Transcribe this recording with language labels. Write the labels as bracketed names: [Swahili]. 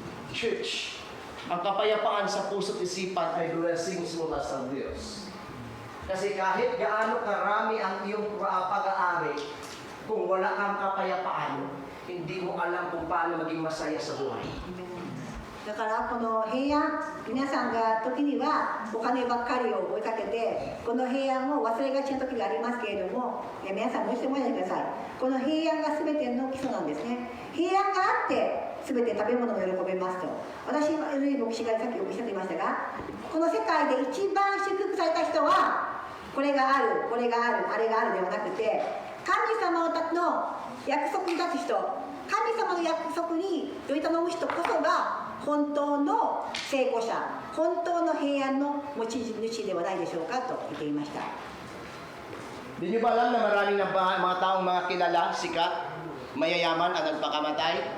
[Filipino] Church, ang kapayapaan sa puso't isipan ay blessings mula sa Diyos. Kasi kahit gaano karami ang iyong pag-aari, kung wala kang kapayapaan, hindi mo alam kung paano maging masaya sa buhay. [Japanese] だからこの平安、皆さんが時にはお金ばっかりを追いかけてこの平安を忘れがちな時がありますけれども、皆さんもう一度思い出してください。この平安が全ての基礎なんですね。平安があって全て食べ物を喜べますと。私は牧師がさっきおっしゃっていましたが、この世界で一番祝福された人はこれがある、これがある、あれがあるではなくて、神様の約束に立つ人、神様の約束により頼む人こそが本当の成功者、本当の平安の持ち主ではないでしょうかと言っていました。 [Filipino] Di niyo ba alam na maraming mga taong mga kilala, sikat, mayayaman ang nagpakamatay?